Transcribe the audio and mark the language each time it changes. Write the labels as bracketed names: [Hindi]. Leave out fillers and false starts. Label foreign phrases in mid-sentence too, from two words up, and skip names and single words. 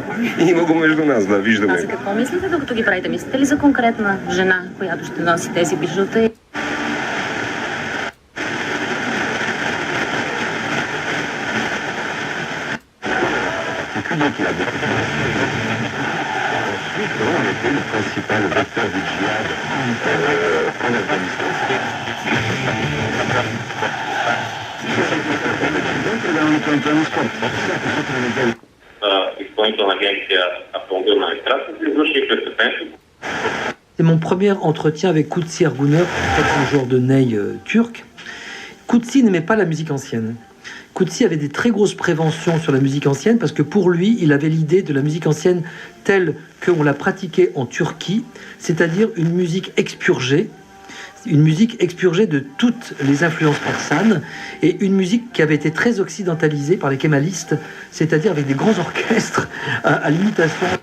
[Bulgarian] Има го между нас, да, виждаме. А за какво мислите, докато ги правите? Мислите ли за конкретна жена, която ще носи тези бижута? [French] On était le principal vecteur du djihad en Afghanistan. [Bulgarian] Изпълнителна агенция автомобилна администрация се извърши престъплението. [French] C'est mon premier entretien avec Kutsi Erguner, un joueur de ney turc. Kutsi n'aimait pas la musique ancienne. Kutsi avait des très grosses préventions sur la musique ancienne parce que pour lui, il avait l'idée de la musique ancienne telle qu'on la pratiquait en Turquie, c'est-à-dire une musique expurgée de toutes les influences persanes et une musique qui avait été très occidentalisée par les kémalistes, c'est-à-dire avec des grands orchestres à l'imitation.